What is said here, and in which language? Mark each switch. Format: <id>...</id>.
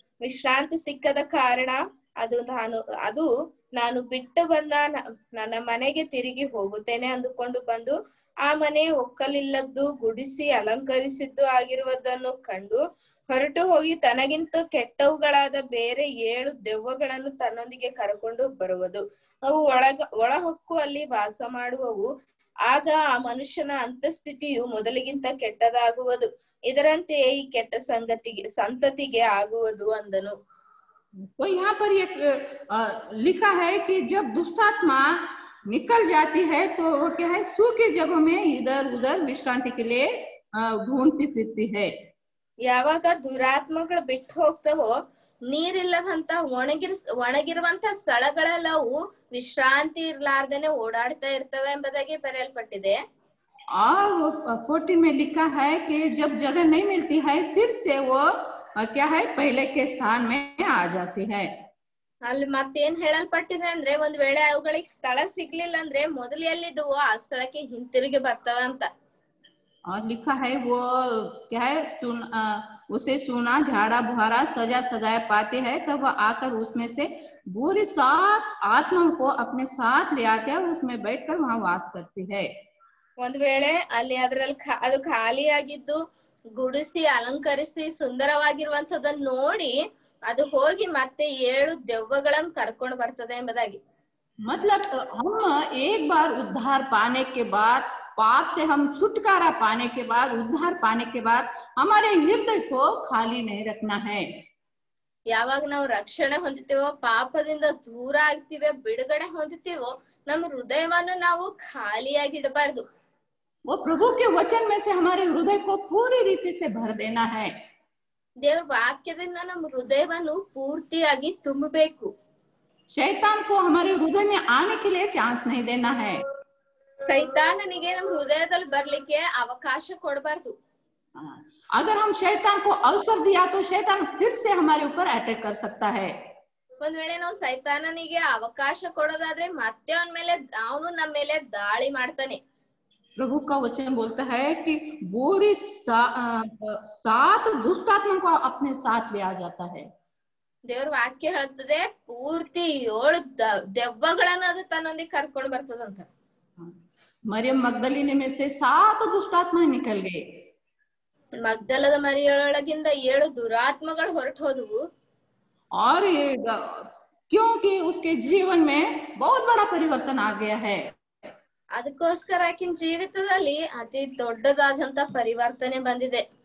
<kn>ವಿಶ್ರಾಂತಿ ಸಿಕ್ಕದ ಕಾರಣ ಅದು ನಾನು ಬಿಟ್ಟು ಬಂದ ನನ್ನ ಮನೆಗೆ ತಿರುಗಿ ಹೋಗುತ್ತೇನೆ ಅಂದುಕೊಂಡು ಬಂದು ಆ ಮನೆ ಒಕ್ಕಲಿಲ್ಲದ್ದು, ಗುಡಿಸಿ ಅಲಂಕರಿಸಿದ್ದು ಆಗಿರುವುದನ್ನು ಕಂಡು ಹೊರಟು ಹೋಗಿ ತನಗಿಂತ ಕೆಟ್ಟವುಗಳಾದ ಬೇರೆ 7 ದೆವ್ವಗಳನ್ನು ತನ್ನೊಂದಿಗೆ ಕರಕೊಂಡು ಬರುವುದು. ಅವು ಒಳಹೊಕ್ಕು ಅಲ್ಲಿ ವಾಸ ಮಾಡುವವು. ಆಗ ಆ ಮನುಷ್ಯನ ಅಂತಸ್ಥಿತಿಯು ಮೊದಲಿಗಿಂತ ಕೆಟ್ಟದಾಗುವುದು. ಇದರಂತೆಯೇ ಈ ಕೆಟ್ಟ ಸಂತತಿಗೆ ಆಗುವುದು ಅಂದನು.</kn> <hi>तो यहाँ पर ये लिखा है कि जब दुष्टात्मा निकल जाती है तो वो क्या है, सूखी जगहों में इधर उधर विश्रांति के लिए ढूंढती फिरती है.</hi> <kn>ಯಾವಾಗ ದುರಾತ್ಮಗಳು ಬಿಟ್ಟು ಹೋಗ್ತಾವೋ ನೀರಿಲ್ಲದಂತ ಒಣಗಿರುವಂತ ಸ್ಥಳಗಳೆಲ್ಲವೂ ವಿಶ್ರಾಂತಿ ಇರ್ಲಾರ್ದೇನೆ ಓಡಾಡ್ತಾ ಇರ್ತವೆ ಎಂಬುದಾಗಿ ಬರೆಯಲ್ಪಟ್ಟಿದೆ.</kn> <hi>और 14 में लिखा है कि जब जगह नहीं मिलती है फिर से वो क्या है, पहले के स्थान में आ जाती है.</hi> <kn>ಅಲ್ಲಿ ಮತ್ತೇನ್ ಹೇಳಲ್ಪಟ್ಟಿದೆ ಅಂದ್ರೆ, ಒಂದ್ ವೇಳೆ ಅವುಗಳಿಗೆ ಸ್ಥಳ ಸಿಗ್ಲಿಲ್ಲ ಅಂದ್ರೆ ಮೊದಲು ಎಲ್ಲಿದ್ವು ಆ ಸ್ಥಳಕ್ಕೆ ಹಿಂತಿರುಗಿ ಬರ್ತವೆ ಅಂತ.</kn> <hi>और लिखा है वो क्या है, उसे सोना झाड़ा बुहारा सजा सजाया पाते हैं, तब वो आकर उसमें से बुरी 7 आत्माओं को अपने साथ ले आते हैं और उसमें बैठकर वहां वास करती है.</hi> <kn>ಒಂದ್ ವೇಳೆ ಅಲ್ಲಿ ಅದ್ರಲ್ಲಿ ಅದು ಖಾಲಿಯಾಗಿದ್ದು ಗುಡಿಸಿ ಅಲಂಕರಿಸಿ ಸುಂದರವಾಗಿರುವಂತದನ್ನ ನೋಡಿ ಅದು ಹೋಗಿ ಮತ್ತೆ 7 ದೆವ್ವಗಳನ್ನು ಕರ್ಕೊಂಡು ಬರ್ತದೆ ಎಂಬುದಾಗಿ.</kn> <hi>मतलब हम एक बार उद्धार पाने के बाद, पाप से हम छुटकारा पाने के बाद, उद्धार पाने के बाद हमारे हृदय को खाली नहीं रखना है.</hi> <kn>ಯಾವಾಗ ನಾವು ರಕ್ಷಣೆ ಹೊಂದುತ್ತೀವೋ, ಪಾಪದಿಂದ ದೂರ ಆಗ್ತೀವಿ, ಬಿಡುಗಡೆ ಹೊಂದುತ್ತೀವೋ, ನಮ್ಮ ಹೃದಯವನ್ನು ನಾವು ಖಾಲಿಯಾಗಿಡಬಾರ್ದು.</kn> <hi>वो प्रभु के वचन में से हमारे हृदय को पूरी रीति से भर देना है.</hi> <kn>ದೇವರ ವಾಕ್ಯದಿಂದ ನಮ್ಮ ಹೃದಯವನ್ನು ಪೂರ್ತಿಯಾಗಿ ತುಂಬಬೇಕು.</kn> <hi>शैतान को हमारे हृदय में आने के लिए चांस नहीं देना है.</hi> <kn>ಸೈತಾನನಿಗೆ ನಮ್ಮ ಹೃದಯದಲ್ಲಿ ಬರ್ಲಿಕ್ಕೆ ಅವಕಾಶ ಕೊಡಬಾರ್ದು.</kn> <hi>अगर हम शैतान को अवसर दिया तो शैतान फिर से हमारे ऊपर अटैक कर सकता है.</hi> <kn>ಒಂದ್ ವೇಳೆ ನಾವು ಸೈತಾನನಿಗೆ ಅವಕಾಶ ಕೊಡೋದಾದ್ರೆ ಮತ್ತೆ ಅವನು ನಮ್ಮ ಮೇಲೆ ದಾಳಿ ಮಾಡ್ತಾನೆ.</kn> <hi>प्रभु का वचन बोलता है कि बुरी 7 दुष्टात्मा को अपने साथ ले आ जाता है.</hi> <kn>ದೇವ್ರ ವಾಕ್ಯ ಹೇಳ್ತದೆ ಪೂರ್ತಿ 7 ದೆವ್ವಗಳನ್ನು ಅದು ತನ್ನೊಂದಿಗೆ ಕರ್ಕೊಂಡು ಬರ್ತದಂತ.</kn> <hi>मरियम मगदलिनी में से 7 दुष्टात्मा निकल गए.</hi> <kn>ಮಗ್ದಲದ ಮರಿಯೊಳಗಿಂದ 7 ದುರಾತ್ಮಗಳು ಹೊರಟು ಹೋದವು.</kn> <hi>और क्योंकि उसके जीवन में बहुत बड़ा परिवर्तन आ गया है.</hi> <kn>ಅದಕ್ಕೋಸ್ಕರ ಆಕಿನ ಜೀವಿತದಲ್ಲಿ ಅತಿ ದೊಡ್ಡದಾದಂತ ಪರಿವರ್ತನೆ ಬಂದಿದೆ.</kn>